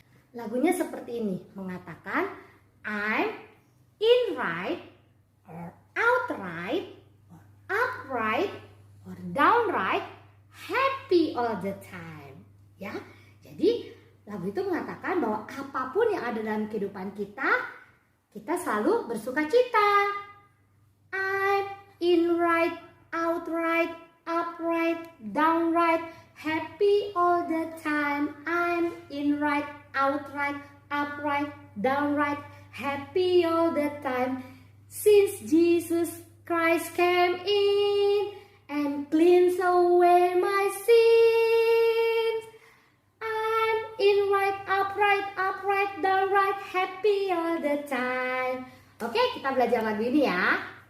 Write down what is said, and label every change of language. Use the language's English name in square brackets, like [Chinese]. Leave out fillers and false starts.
[Indonesian] Lagunya seperti ini, mengatakan [English] I'm in right or outright or upright or downright happy all the time. [Indonesian] Ya, jadi lagu itu mengatakan bahwa apapun yang ada dalam kehidupan kita selalu bersuka cita. [English] I'm in right, outright, upright, downright, happy all the time. I'm in right, outright, upright, downright, happy all the time. Since Jesus Christ came in and cleansed away my sins, I'm in right, upright, downright, happy all the time. [Indonesian] Oke, kita belajar lagu ini ya.